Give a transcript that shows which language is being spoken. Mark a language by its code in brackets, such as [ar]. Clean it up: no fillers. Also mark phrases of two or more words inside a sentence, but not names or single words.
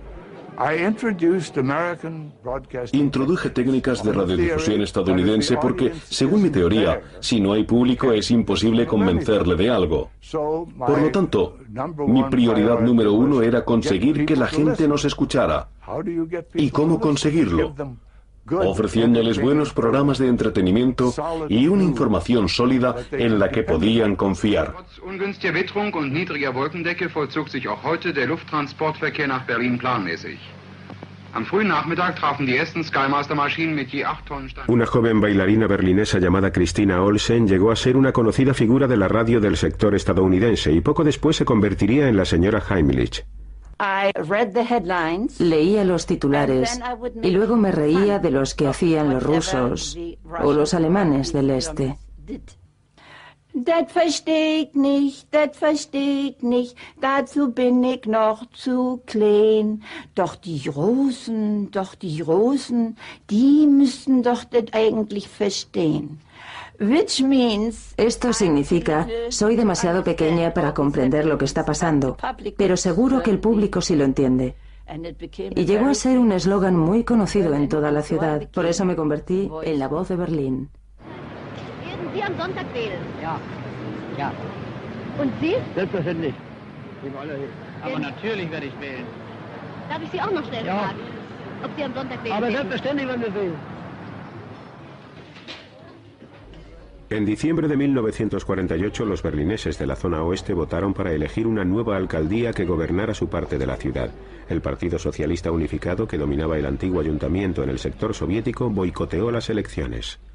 [es] Introduje técnicas de radiodifusión estadounidense porque, según mi teoría, si no hay público es imposible convencerle de algo. Por lo tanto, mi prioridad número uno era conseguir que la gente nos escuchara. ¿Y cómo conseguirlo? Ofreciéndoles buenos programas de entretenimiento y una información sólida en la que podían confiar. [de] Ungünstiger Witterung und niedriger Wolkendecke vollzog sich auch heute der Lufttransportverkehr nach Berlin planmäßig. Am frühen Nachmittag trafen die ersten Skymaster-Maschinen mit je 8 Tonnen Stand. [es] Una joven bailarina berlinesa llamada Christina Olsen llegó a ser una conocida figura de la radio del sector estadounidense y poco después se convertiría en la señora Heimlich. Leía los titulares y luego me reía de los que hacían los rusos o los alemanes del este. [de] Das versteh ich nicht, dazu bin ich noch zu klein. Doch die Russen, die müssten doch das eigentlich verstehen. [es] Esto significa: soy demasiado pequeña para comprender lo que está pasando, pero seguro que el público sí lo entiende. Y llegó a ser un eslogan muy conocido en toda la ciudad. Por eso me convertí en la voz de Berlín. [de] Werden Sie am Sonntag wählen? Ja. Ja. Und Sie? Selbstverständlich. Aber natürlich werde ich wählen. Darf ich Sie auch noch schnell fragen, ob Sie am Sonntag wählen? Aber selbstverständlich werden wir wählen. [es] En diciembre de 1948, los berlineses de la zona oeste votaron para elegir una nueva alcaldía que gobernara su parte de la ciudad. El Partido Socialista Unificado, que dominaba el antiguo ayuntamiento en el sector soviético, boicoteó las elecciones.